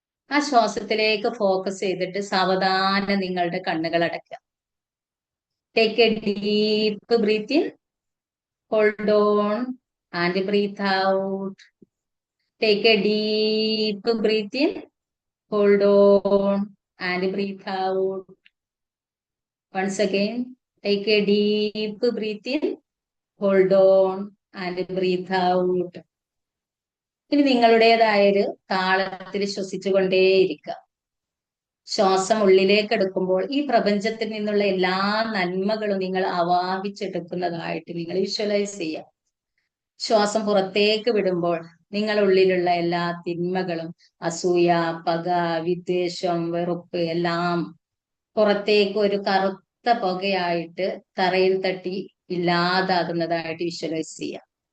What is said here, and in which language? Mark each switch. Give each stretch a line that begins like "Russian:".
Malayalam: ആ ശ്വാസത്തിലേക്ക് ഫോക്കസ് ചെയ്തിട്ട് സാവധാനം നിങ്ങളുടെ കണ്ണുകൾ അടയ്ക്കുക.
English: Take a deep breath in, hold on and breathe out. Take a deep breath in, hold on and breathe out. Once again, take a deep breath in, hold on and breathe out.
Malayalam: ഇനി നിങ്ങളുടേതായൊരു താളത്തിൽ ശ്വസിച്ചുകൊണ്ടേയിരിക്കുക. ശ്വാസം ഉള്ളിലേക്ക് എടുക്കുമ്പോൾ ഈ പ്രപഞ്ചത്തിൽ നിന്നുള്ള എല്ലാ നന്മകളും നിങ്ങൾ അവാഹിച്ചെടുക്കുന്നതായിട്ട് നിങ്ങൾ വിഷ്വലൈസ് ചെയ്യുക. ശ്വാസം പുറത്തേക്ക് വിടുമ്പോൾ നിങ്ങളുള്ളിലുള്ള എല്ലാ തിന്മകളും, അസൂയ, പക, വിദ്വേഷം, വെറുപ്പ് എല്ലാം പുറത്തേക്ക് ഒരു കറുത്ത പുകയായിട്ട് തറയിൽ തട്ടി ഇല്ലാതാകുന്നതായിട്ട് വിഷ്വലൈസ് ചെയ്യാം.